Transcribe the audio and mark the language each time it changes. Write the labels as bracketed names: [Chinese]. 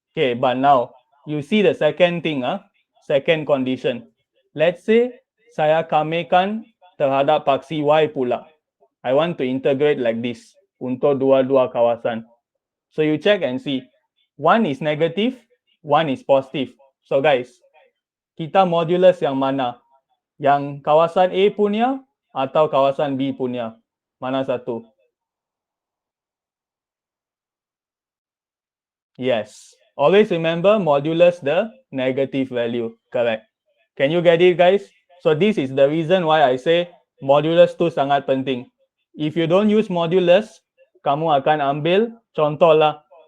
[English] Okay, but now you see the second thing, second condition. Let's say [Malay] saya kamekan terhadap paksi Y pula. I want to integrate like this untuk dua-dua kawasan. So you check and see. [English] One is negative, one is positive. So guys, [Malay] kita modulus yang mana? Yang kawasan A punya atau kawasan B punya? Mana satu? [English] Yes. Always remember modulus the negative value. Correct. Can you get it, guys? So this is the reason why I say modulus [Malay] tu sangat penting. [English] If you don't use modulus, [Malay] kamu akan ambil contoh lah.